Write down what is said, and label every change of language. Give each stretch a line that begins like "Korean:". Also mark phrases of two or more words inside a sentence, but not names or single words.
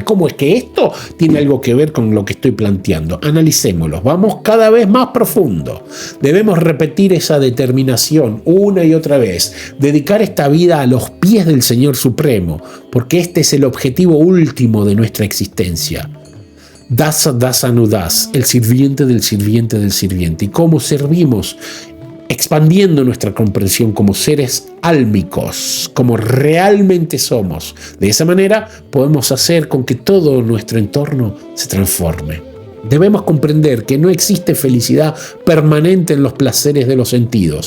Spanish: ¿Cómo es que esto tiene algo que ver con lo que estoy planteando? Analicémoslo, vamos cada vez más profundo. Debemos repetir esa determinación una y otra vez, dedicar esta vida a los pies del Señor Supremo, porque este es el objetivo último de nuestra existencia.
Sanskrit: दास दासानुदासः,
Spanish: el sirviente del sirviente del sirviente. ¿Y cómo servimos? Expandiendo nuestra comprensión como seres álmicos, como realmente somos. De esa manera podemos hacer con que todo nuestro entorno se transforme. Debemos comprender que no existe felicidad permanente en los placeres de los sentidos.